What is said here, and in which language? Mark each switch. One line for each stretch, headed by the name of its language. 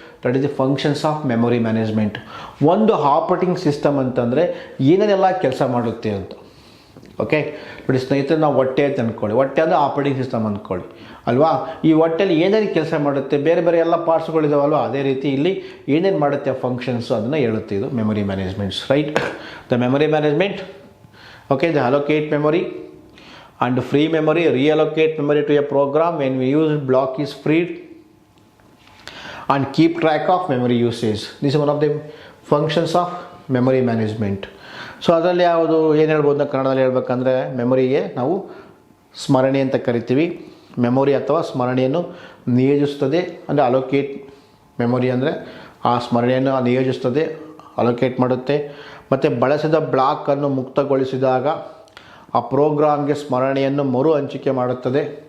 English: That is the functions of memory management.
Kannada: ಒಂದು operating system ಅಂತಂದರೆ ಏನೇನೆಲ್ಲ ಕೆಲಸ ಮಾಡುತ್ತೆ ಅಂತ. ಓಕೆ, ನೋಡಿ ಸ್ನೇಹಿತರೆ, ನಾವು ಹೊಟ್ಟೆ ಅಂತ ಅಂದ್ಕೊಳ್ಳಿ. ಹೊಟ್ಟೆ ಅಂದರೆ ಆಪರೇಟಿಂಗ್ ಸಿಸ್ಟಮ್ ಅಂದ್ಕೊಳ್ಳಿ ಅಲ್ವಾ. ಈ ಹೊಟ್ಟೆಯಲ್ಲಿ ಏನೇನು ಕೆಲಸ ಮಾಡುತ್ತೆ, ಬೇರೆ ಬೇರೆ ಎಲ್ಲ ಪಾರ್ಟ್ಸ್ಗಳಿದಾವಲ್ವ, ಅದೇ ರೀತಿ ಇಲ್ಲಿ ಏನೇನು ಮಾಡುತ್ತೆ ಫಂಕ್ಷನ್ಸು ಅದನ್ನು ಹೇಳುತ್ತೆ ಇದು memory managements, right.
English: The memory management, okay, the allocate memory and free memory, reallocate memory to a program when we use block is freed, and keep track of memory usage. This is one of the functions of memory management.
Kannada: So ಅದರಲ್ಲಿ ಯಾವುದು ಏನು ಹೇಳ್ಬೋದು ನಾವು ಕನ್ನಡದಲ್ಲಿ ಹೇಳ್ಬೇಕಂದ್ರೆ, ಮೆಮೊರಿಗೆ ನಾವು ಸ್ಮರಣೆ ಅಂತ ಕರಿತೀವಿ. ಮೆಮೊರಿ ಅಥವಾ ಸ್ಮರಣೆಯನ್ನು ನಿಯೋಜಿಸ್ತದೆ, ಅಂದರೆ ಅಲೋಕೇಟ್ ಮೆಮೊರಿ ಅಂದರೆ ಆ ಸ್ಮರಣೆಯನ್ನು ನಿಯೋಜಿಸ್ತದೆ, ಅಲೋಕೇಟ್ ಮಾಡುತ್ತೆ. ಮತ್ತು ಬಳಸಿದ ಬ್ಲಾಕನ್ನು ಮುಕ್ತಗೊಳಿಸಿದಾಗ ಆ ಪ್ರೋಗ್ರಾಮ್ಗೆ ಸ್ಮರಣೆಯನ್ನು ಮರು ಹಂಚಿಕೆ ಮಾಡುತ್ತದೆ.